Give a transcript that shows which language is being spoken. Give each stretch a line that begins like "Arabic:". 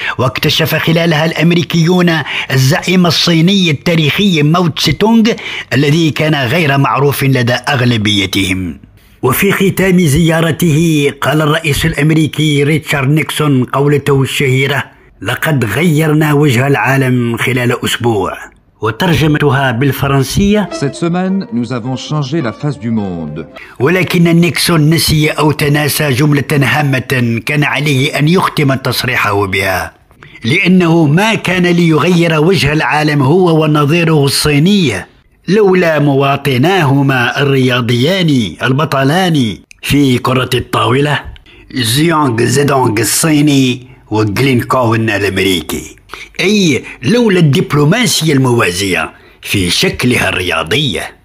Arabic: واكتشف خلالها الأمريكيون الزعيم الصيني التاريخي ماو تسي تونغ الذي كان غير معروف لدى أغلبيتهم. وفي ختام زيارته قال الرئيس الأمريكي ريتشارد نيكسون قولته الشهيرة: لقد غيرنا وجه العالم خلال أسبوع. وترجمتها بالفرنسية:
French: Cette semaine, nous avons changé la face du monde.
Arabic: ولكن نيكسون نسي أو تناسى جملة هامة كان عليه أن يختم تصريحه بها، لأنه ما كان ليغير وجه العالم هو ونظيره الصيني لولا مواطناهما الرياضيان البطلان في كرة الطاولة، زيونغ زيدونغ الصيني وجلين كوين الأمريكي، أي لولا الدبلوماسية الموازية في شكلها الرياضي.